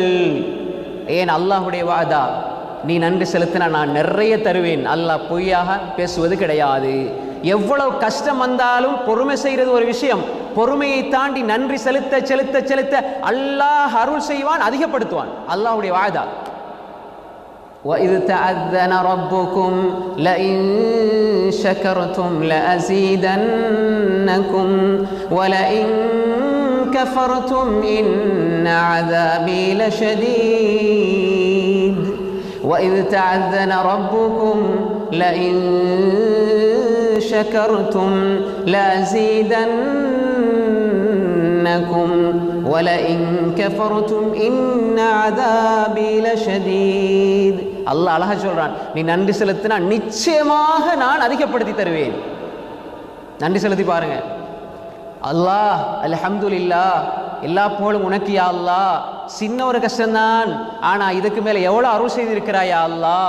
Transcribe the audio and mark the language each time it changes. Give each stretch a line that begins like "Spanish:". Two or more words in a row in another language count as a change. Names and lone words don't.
Tamil: ஏன் அல்லாஹ்வுடைய வாதா, நீ நன்றி செலுத்தினா நான் நிறைய தருவேன். அல்லாஹ் பொய்யாக பேசுவது கிடையாது. எவ்வளவு கஷ்டம் வந்தாலும் பொறுமை செய்கிறது ஒரு விஷயம். பொறுமையை தாண்டி நன்றி செலுத்த செலுத்த செலுத்த அல்லாஹ் அருள் செய்வான், அதிகப்படுத்துவான். அல்லாஹ்வுடைய வாதா.
Arabic: وَإِذْ تَأَذَّنَ رَبُّكُمْ لَئِن شَكَرْتُمْ لَأَزِيدَنَّكُمْ وَلَئِن كَفَرْتُمْ إِنَّ عَذَابِي لَشَدِيدٌ وَإِذْ تَأَذَّنَ رَبُّكُمْ لَئِن شَكَرْتُمْ لَأَزِيدَنَّكُمْ وَلَئِن كَفَرْتُمْ إِنَّ عَذَابِي لَشَدِيدٌ.
Tamil: அல்லாஹ் அழகா சொல்றான், நீ நன்றி செலுத்தினா நிச்சயமாக நான் அதிகப்படுத்தி தருவேன். நன்றி செலுத்தி பாருங்க. அல்லாஹ் அல்ஹம்துலில்லாஹ், எல்லா புகழும் உனக்கு
Arabic: يا الله.
Tamil: சின்ன ஒரு கஷ்டம்தான், ஆனா இதுக்கு மேல எவ்வளவு அருள் செய்திருக்கிறாயா அல்லாஹ்.